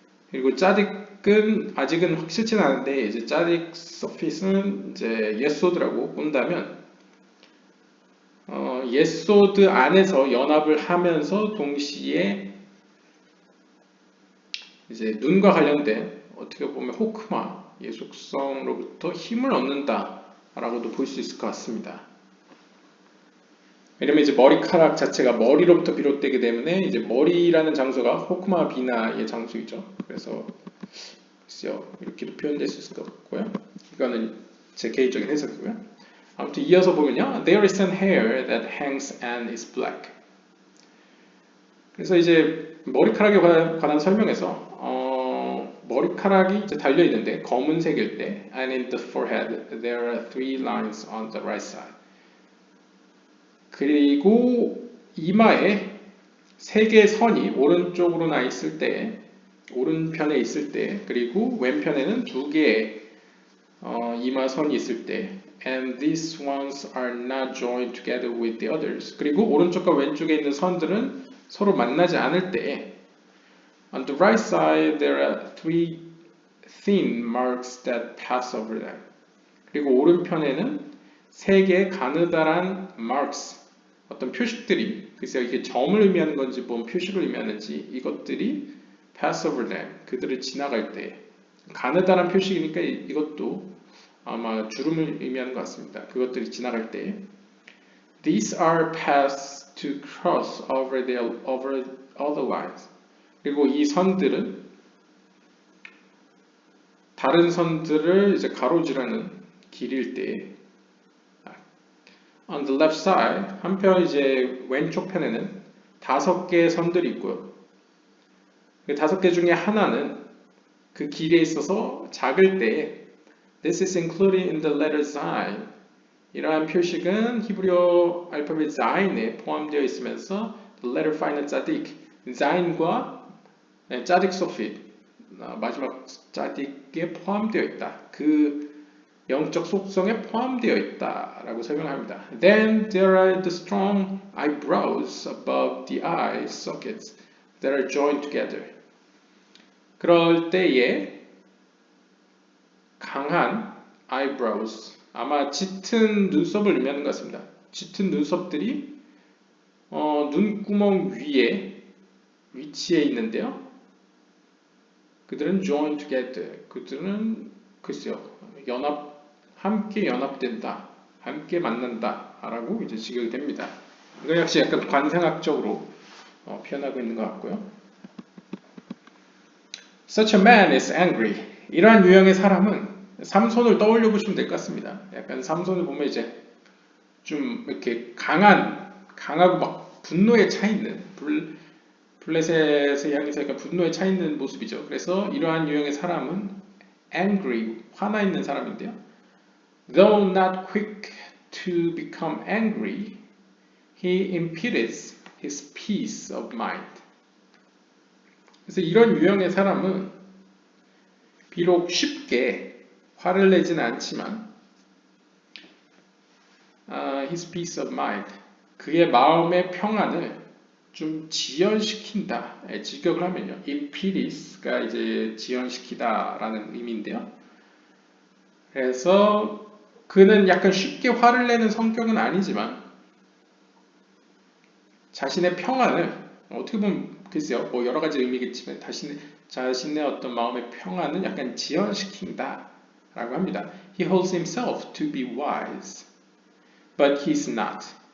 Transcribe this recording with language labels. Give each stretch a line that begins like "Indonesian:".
Korean: 그리고 짜딕은 아직은 확실치는 않은데 이제 짜딕 서피스는 이제 예소드라고 본다면 예소드 안에서 연합을 하면서 동시에 이제 눈과 관련된 어떻게 보면 호크마 예속성으로부터 힘을 얻는다라고도 볼 수 있을 것 같습니다. 왜냐면 이제 머리카락 자체가 머리로부터 비롯되기 때문에 이제 머리라는 장소가 호크마 비나의 장소이죠. 그래서 글쎄요, 이렇게도 표현될 수 있을 것 같고요. 이거는 제 개인적인 해석이고요. 아무튼 이어서 보면요,
English: there is an hair that hangs and is black.
Korean: 그래서 이제 머리카락에 관한 설명에서 머리카락이 이제 달려 있는데 검은색일 때,
English: and in the forehead there are 3 lines on the right side.
Korean: 그리고 이마에 3개의 선이 오른쪽으로 나 있을 때, 오른편에 있을 때, 그리고 왼편에는 2개의 이마선이 있을 때,
English: and these ones are not joined together with the others.
Korean: 그리고 오른쪽과 왼쪽에 있는 선들은 서로 만나지 않을 때,
English: on the right side there are 3 thin marks that pass over them.
Korean: 그리고 오른편에는 3개의 가느다란 marks, 어떤 표식들이, 글쎄요 이게 점을 의미하는 건지 뭔 표식을 의미하는지, 이것들이
English: pass over them,
Korean: 그들을 지나갈 때, 가느다란 표식이니까 이것도 아마 주름을 의미하는 것 같습니다. 그것들이 지나갈 때,
English: these are paths to cross over other lines.
Korean: 그리고 이 선들은 다른 선들을 이제 가로지르는 길일 때,
English: on the left side,
Korean: 한편 이제 왼쪽 편에는 5개의 선들이 있고요. 그 5개 중에 하나는 그 길에 있어서 작을 때
English: This is included in the letter Zayin.
Korean: 이러한 표식은 히브리어 알파벳 Zayin에 포함되어 있으면서
English: the letter final tzadik,
Korean: Zayin과 tzadik 소핏 마지막 tzaddik에 포함되어 있다. 그 영적 속성에 포함되어 있다라고 설명합니다.
English: Then there are the strong eyebrows above the eye sockets that are joined together.
Korean: 그럴 때에 강한 eyebrows, 아마 짙은 눈썹을 의미하는 것 같습니다. 짙은 눈썹들이 눈구멍 위에 위치해 있는데요. 그들은
English: joined together.
Korean: 그들은 글쎄요, 함께 연합된다, 함께 만난다라고 이제 직역이 됩니다. 이거 역시 약간 관상학적으로 표현하고 있는 것 같고요.
English: Such a man is angry.
Korean: 이러한 유형의 사람은 삼손을 떠올려 보시면 될 것 같습니다. 약간 삼손을 보면 이제 좀 이렇게 강하고 막 분노에 차 있는 블레셋의 향해서 약간 분노에 차 있는 모습이죠. 그래서 이러한 유형의 사람은 angry, 화나 있는 사람인데요.
English: Though not quick to become angry, he impedes his peace of mind.
Korean: 그래서 이런 유형의 사람은 비록 쉽게 화를 내지는 않지만
English: his peace of mind,
Korean: 그의 마음의 평안을 좀 지연시킨다. 직역을 하면요, impedes가 이제 지연시키다라는 의미인데요. 그래서 그는 약간 쉽게 화를 내는 성격은 아니지만 자신의 평안을 어떻게 보면 글쎄요, 뭐 여러 가지 의미겠지만 자신의 어떤 마음의 평안은 약간 지연시킨다라고 합니다.
English: He holds himself to be wise, but he's not.